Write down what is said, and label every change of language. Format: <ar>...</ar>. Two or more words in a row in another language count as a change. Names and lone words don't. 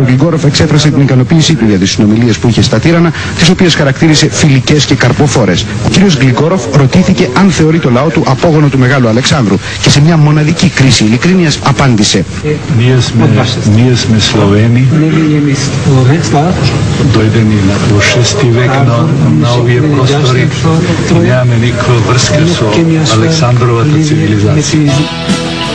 <el>Γλυγκόροφ εξέφρασε την ικανοποίησή του για τις συνομιλίες που είχε στα τύρανα, τις οποίες χαρακτήρισε φιλικές και καρποφόρες. Ο κ. Γλυγκόροφ ρωτήθηκε αν θεωρεί το λαό του απόγονο του Μεγάλου Αλεξάνδρου και σε μια μοναδική κρίση ειλικρίνειας απάντησε:</el> <mk>Ние сме Словени, дојдени во 6. век на овие простори, нямаме никаква врска со Александровата цивилизација.</mk>